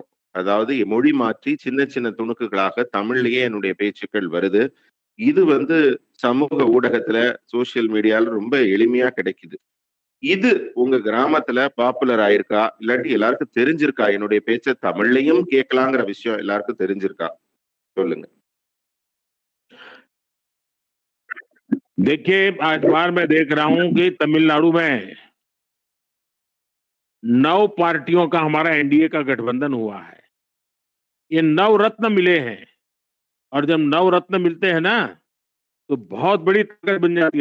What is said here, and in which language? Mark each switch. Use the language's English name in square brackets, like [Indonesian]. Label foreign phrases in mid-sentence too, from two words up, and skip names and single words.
[Tamil] அதாவது மொழி மாற்றி சின்ன சின்ன துணுக்குகளாக தமிழ்லயே என்னுடைய பேச்சுக்கள் வருது. இது வந்து சமூக ஊடகத்துல, [English] social media [Tamil] ரொம்ப எளிமையா கிடைக்குது. இது உங்க கிராமத்துல பாப்புலர் ஆயிருக்கா? இல்லாட்டி எல்லாருக்கும் தெரிஞ்சிருக்கா? என்னுடைய பேச்ச தமிழ்லயும் கேட்கலாங்கிற விஷயம் எல்லாருக்கும் தெரிஞ்சிருக்கா? சொல்லுங்க. [Hindi] देखिए, आज बार मैं देख रहा हूं कि तमिलनाडु में 9 पार्टियों का हमारा एनडीए का गठबंधन हुआ है। ये 9 रत्न मिले हैं और जब 9 रत्न मिलते हैं ना तो बहुत बड़ी ताकत बन जाती है।